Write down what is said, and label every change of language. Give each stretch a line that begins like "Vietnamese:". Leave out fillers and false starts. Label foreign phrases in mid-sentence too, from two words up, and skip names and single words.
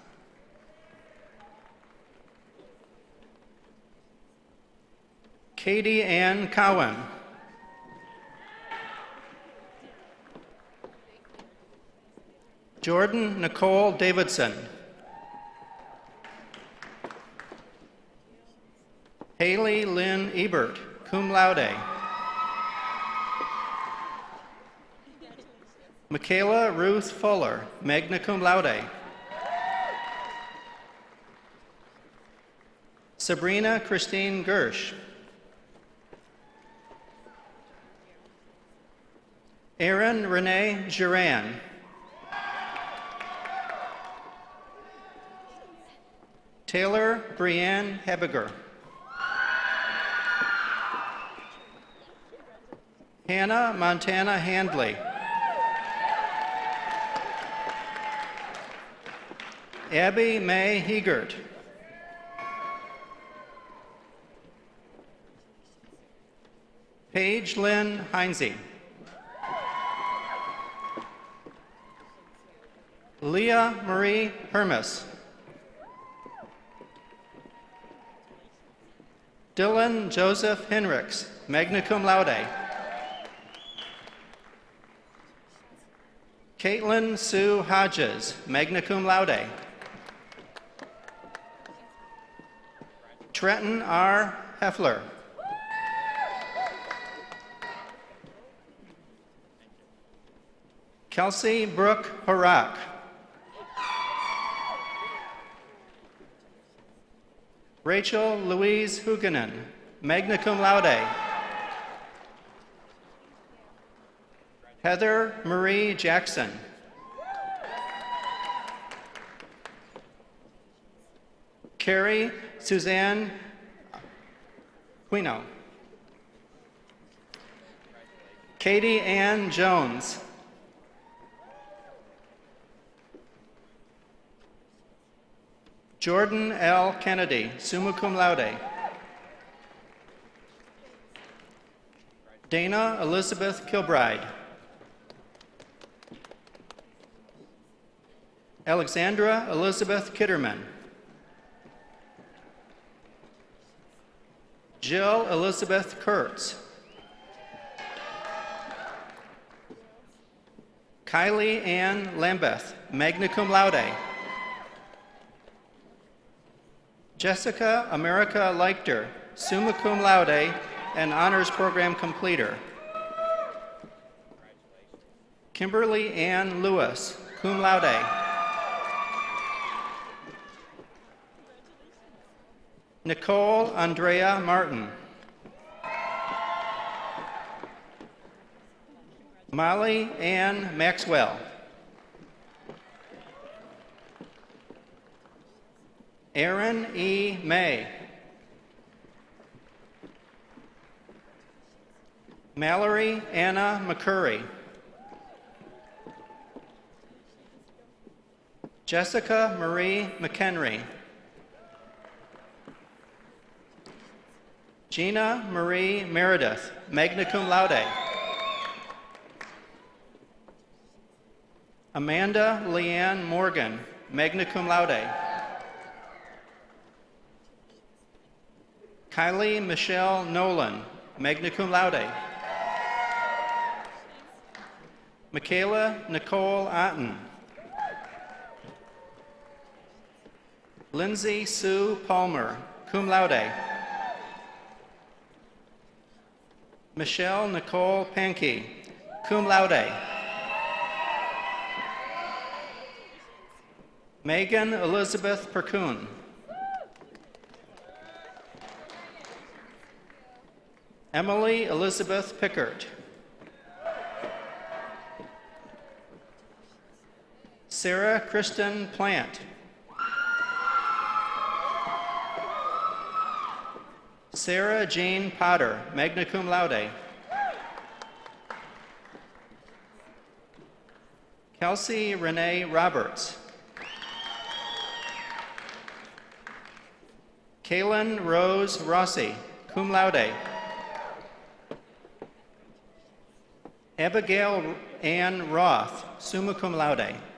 English: Katie Ann Cowan. Jordan Nicole Davidson. Haley Lynn Ebert,
Latin: cum laude.
English: Michaela Ruth Fuller,
Latin: magna cum laude.
English: Sabrina Christine Gersh. Erin Renee Giran. Taylor Brianne Hebiger. Hannah Montana Handley. Abby Mae Heegert. Paige Lynn Heinze. Leah Marie Hermes. Dylan Joseph Henricks,
Latin: magna cum laude.
English: Caitlin Sue Hodges,
Latin: magna cum laude.
English: Trenton R. Heffler. Kelsey Brooke Horak. Rachel Louise Huganen,
Latin: magna cum laude.
English: Heather Marie Jackson. Carrie Suzanne Quino. Katie Ann Jones. Jordan L. Kennedy,
Latin: summa cum laude.
English: Dana Elizabeth Kilbride. Alexandra Elizabeth Kitterman. Jill Elizabeth Kurtz. Kylie Ann Lambeth,
Latin: magna cum laude.
English: Jessica America Leichter,
Latin: summa cum laude
English: and honors program completer. Kimberly Ann Lewis,
Latin: cum laude.
English: Nicole Andrea Martin. Molly Ann Maxwell. Aaron E. May. Mallory Anna McCurry. Jessica Marie McHenry. Gina Marie Meredith,
Latin: magna cum laude.
English: Amanda Leanne Morgan,
Latin: magna cum laude.
English: Kylie Michelle Nolan,
Latin: magna cum laude.
English: Michaela Nicole Otten. Lindsay Sue Palmer,
Latin: cum laude.
English: Michelle Nicole Pankey,
Latin: cum laude.
English: Megan Elizabeth Percoon. Emily Elizabeth Pickert. Sarah Kristen Plant. Sarah Jean Potter,
Latin: magna cum laude.
English: Kelsey Renee Roberts. Kaylin Rose Rossi,
Latin: cum laude.
English: Abigail Ann Roth,
Latin: summa cum laude.